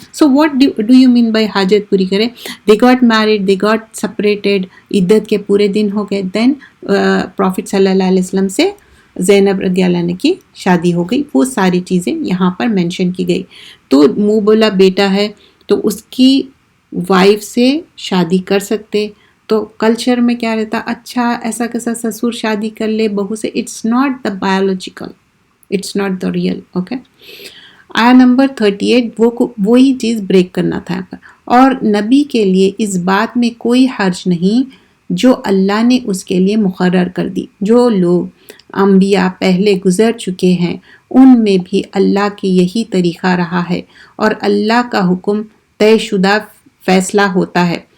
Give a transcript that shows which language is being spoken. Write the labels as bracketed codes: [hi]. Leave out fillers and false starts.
[en] so what do you mean by [ur] حاجت پوری کرے؟ [en] they got married, they got separated, [ur] عدت کے پورے دن ہو گئے، دین پروفٹ صلی اللہ علیہ وسلم سے زینب رضی اللہ عنہ کی شادی ہو گئی. وہ ساری چیزیں یہاں پر مینشن کی گئی. تو منہ بولا بیٹا ہے تو اس کی وائف سے شادی کر سکتے. تو کلچر میں کیا رہتا، اچھا ایسا کیسا سسور شادی کر لے بہو سے. [en] It's not the biological, it's not the real. [ur] Okay. آیا نمبر 38 وہی چیز بریک کرنا تھا یہاں پر. اور نبی کے لیے اس بات میں کوئی حرج نہیں جو اللہ نے اس کے لیے مقرر کر دی. جو لوگ انبیاء پہلے گزر چکے ہیں ان میں بھی اللہ کے یہی طریقہ رہا ہے اور اللہ کا حکم طے شدہ فیصلہ ہوتا ہے.